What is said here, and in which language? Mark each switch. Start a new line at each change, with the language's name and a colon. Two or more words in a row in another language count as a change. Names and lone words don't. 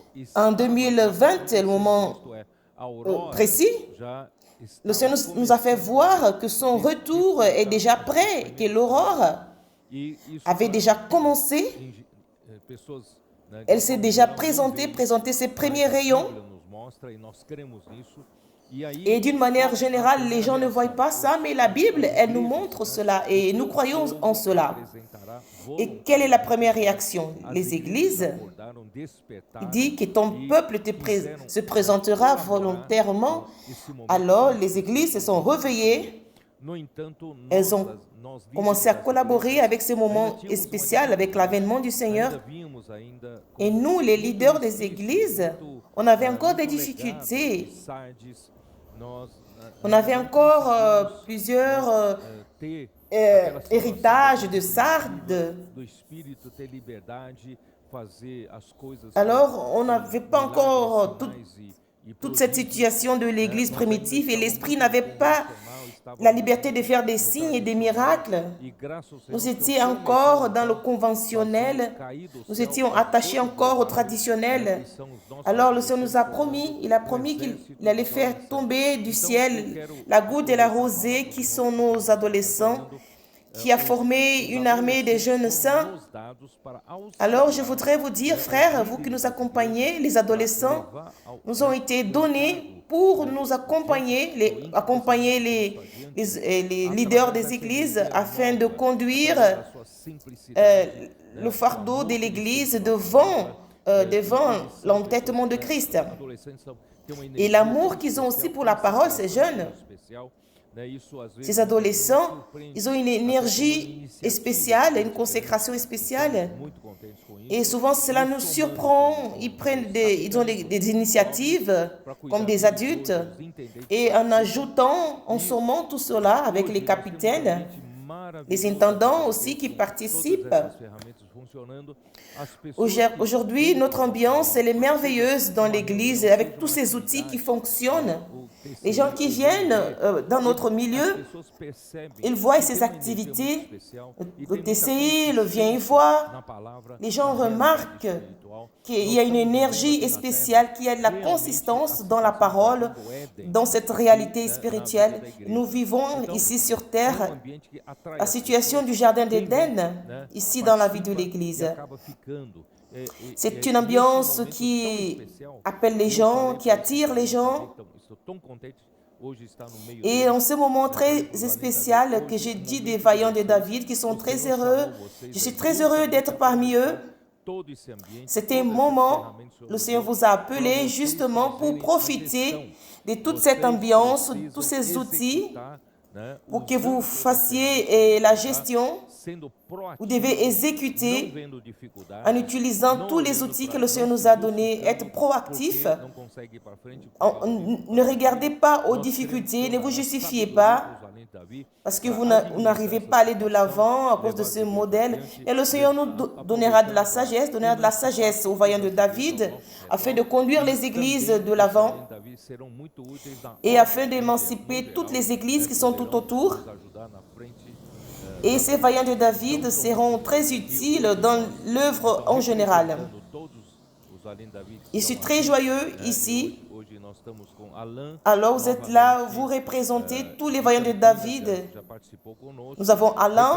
French: en 2020, le moment
Portuguese: isto é, a aurora
French: précis,
Portuguese: já
French: le
Portuguese: está
French: Seigneur nous a fait voir que son retour est déjà prêt, que l'aurore
Portuguese: e isso
French: avait déjà commencé.
Portuguese: pessoas, né,
French: Elle s'est déjà présenté ses premiers rayons.
Portuguese: Bíblia nos mostra e nós cremos nisso. E aí
French: Et d'une manière générale, les gens ne voient pas ça, mais la Bible, elle nous montre cela et nous croyons en cela.
Portuguese: apresentará
French: Et quelle est la première réaction? Les églises,
Portuguese: acordaram, despertaram
French: il dit que ton peuple se présentera volontairement.
Portuguese: esse momento.
French: Alors, les églises se sont réveillées.
Portuguese: No entanto,
French: Elles ont
Portuguese: nós
French: commencé à collaborer avec ce moment spécial, avec l'avènement du Seigneur.
Portuguese: ainda vimos ainda
French: Et nous, les leaders des églises, on avait encore des difficultés.
Portuguese: Sardes, nós
French: On avait encore plusieurs
Portuguese: ter
French: héritages de Sardes.
Portuguese: do Espírito, ter liberdade, fazer as coisas
French: Alors, on n'avait pas encore
Portuguese: e
French: toute cette situation de l'église primitive et l'Esprit n'avait pas la liberté de faire des signes et des miracles.
Portuguese: e graças ao Senhor
French: Nous étions encore dans le conventionnel, nous étions attachés encore au traditionnel. Alors le Seigneur nous a promis, il a promis qu'il allait faire tomber du ciel la goutte et la rosée qui sont nos adolescents, qui a formé une armée de jeunes saints.
Portuguese: nos dados para
French: Alors je voudrais vous dire, frères, vous qui nous accompagnez, les adolescents, nous ont été donnés pour nous accompagner, les leaders des églises afin de conduire
Portuguese: sua simplicidade.
French: le fardeau de l'église devant l'entêtement de Christ.
Portuguese: Adolescentes têm uma
French: Et l'amour qu'ils ont aussi pour la parole, ces jeunes,
Portuguese: especial, né? Isso às vezes
French: ces adolescents, ils ont une énergie spéciale, une consécration spéciale.
Portuguese: muito contentes com isso.
French: Et souvent, cela nous surprend. Ils ont des initiatives comme des adultes. Et en ajoutant, en sommant tout cela avec les capitaines, les intendants aussi qui participent.
Portuguese: Essas ferramentas funcionando, as pessoas
French: Aujourd'hui, notre ambiance, elle est merveilleuse dans l'église avec tous ces outils qui fonctionnent. Les gens qui viennent dans notre milieu,
Portuguese: pessoas percebem
French: ils voient ces activités,
Portuguese: especial
French: le TCI, le Viens y voir.
Portuguese: na palavra
French: Les gens remarquent qu'il y a une énergie spéciale, qu'il y a de la consistance dans la parole, dans cette réalité spirituelle. Nous vivons ici sur terre
Portuguese: ambiente que atrai
French: la situation du jardin d'Éden, ici dans la vie de l'Église.
Portuguese: acaba ficando.
French: C'est une ambiance qui appelle les gens, qui attire les gens.
Portuguese: Então, estou tão contente hoje estar no meio
French: Et en ce moment très spécial que j'ai dit des vaillants de David qui sont très heureux, je suis très heureux d'être parmi eux.
Portuguese: todo esse ambiente.
French: C'est un moment, le Seigneur vous a appelé justement pour profiter de toute cette ambiance, de tous ces outils, pour que vous fassiez la gestion.
Portuguese: Sendo proativo,
French: Vous devez exécuter
Portuguese: vendo dificuldade,
French: en utilisant tous les outils que le Seigneur nous a donnés, être proactif.
Portuguese: não consegue ir para frente.
French: Ne regardez pas aux difficultés, ne vous justifiez pas parce que vous n'arrivez pas à aller de l'avant à cause de ce modèle. Et le Seigneur nous donnera de la sagesse aux vaillants de David afin de conduire les églises de l'avant
Portuguese: Davi serão muito úteis na
French: et afin d'émanciper toutes les églises qui sont tout autour.
Portuguese: ajudar na frente.
French: Et ces vaillants de David seront très utiles dans l'œuvre en général.
Portuguese: Todos os além de Davi.
French: Je suis très joyeux ici.
Portuguese: Hoje nós estamos com Alain,
French: Alors vous êtes là, vous représentez tous les vaillants de David.
Portuguese: já participou conosco,
French: Nous avons Alain